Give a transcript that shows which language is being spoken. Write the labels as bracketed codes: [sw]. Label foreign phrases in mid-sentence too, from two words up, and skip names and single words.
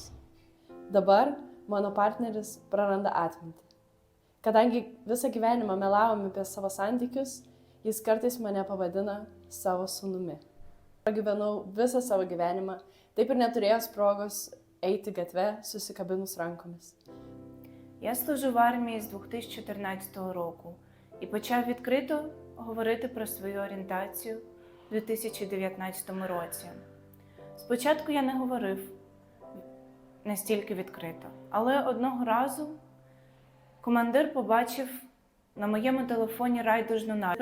[lt] Dabar mano partneris praranda atmintį. Kadangi visą gyvenimą melavome apie savo santykius, jis kartais mane pavadina savo sūnumi. Pragyvenau visą savo gyvenimą, taip ir neturėjęs progos eiti gatve susikabinus rankomis. [uk] Я служу в армії з 2014 року і почав відкрито говорити про свою орієнтацію у 2019 році. Спочатку я не говорив настільки відкрито, але одного разу командир побачив на моєму телефоні райдужну надпис.